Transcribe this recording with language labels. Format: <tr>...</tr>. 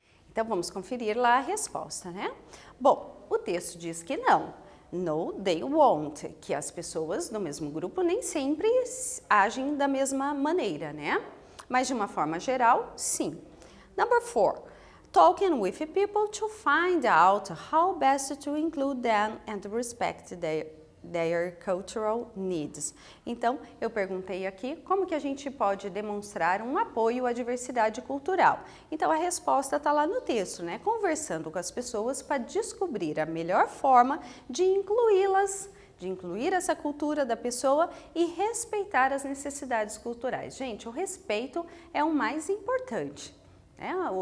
<pt>Então, vamos conferir lá a resposta, né? Bom, o texto diz que não.</pt> <en>No, they won't,</en> <pt>que as pessoas do mesmo grupo nem sempre agem da mesma maneira, né? Mas de uma forma geral, sim.</pt> <en>Number 4. Talking with people to find out how best to include them and respect their cultural needs.</en> <pt>Então, eu perguntei aqui como que a gente pode demonstrar um apoio à diversidade cultural. Então, a resposta está lá no texto, né? Conversando com as pessoas para descobrir a melhor forma de incluí-las, de incluir essa cultura da pessoa e respeitar as necessidades culturais. Gente, o respeito é o mais importante. né?</pt>